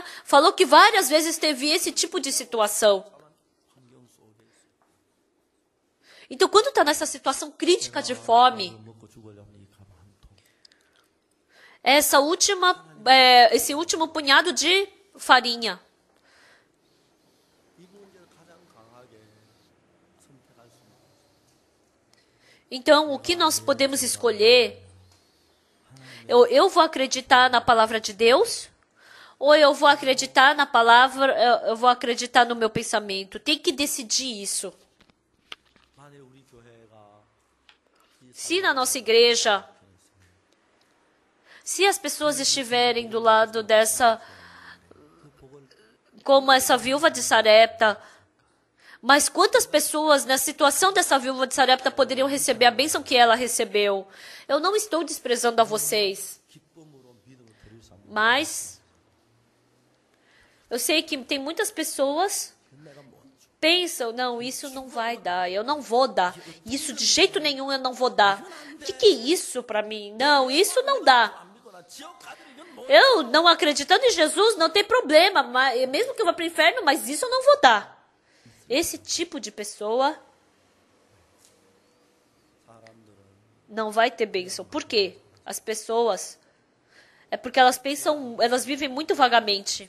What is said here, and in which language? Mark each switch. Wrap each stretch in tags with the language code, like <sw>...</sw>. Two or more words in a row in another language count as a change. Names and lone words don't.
<pt>Falou que várias vezes teve esse tipo de situação. Então, quando está nessa situação crítica de fome, essa última esse último punhado de farinha.</pt> <ko>이 문제를 가장 강하게 선택할 수 있는</ko> <pt>Então, o que nós podemos escolher? Eu vou acreditar na palavra de Deus? Ou eu vou acreditar na palavra, eu vou acreditar no meu pensamento? Tem que decidir isso.</pt> <ko>만약 우리 교회가</ko> <pt>Se na nossa igreja, se as pessoas estiverem do lado dessa, como essa viúva de Sarepta, mas quantas pessoas na situação dessa viúva de Sarepta poderiam receber a bênção que ela recebeu? Eu não estou desprezando a vocês,</pt> <ko>기쁨으로 믿음으로 드릴 수 없는</ko> <pt>mas eu sei que tem muitas pessoas pensam, não, isso não vai dar, eu não vou dar. Isso de jeito nenhum eu não vou dar. O que é isso para mim? Não, isso não dá.</pt> <ko>안 믿거나 지옥 가든 이건 뭐</ko> <pt>Eu não acreditando em Jesus não tem problema, mas, mesmo que eu vá para o inferno, mas isso eu não vou dar. Esse tipo de pessoa não vai ter bênção. Por quê? As pessoas é porque elas pensam, elas vivem muito vagamente.</pt>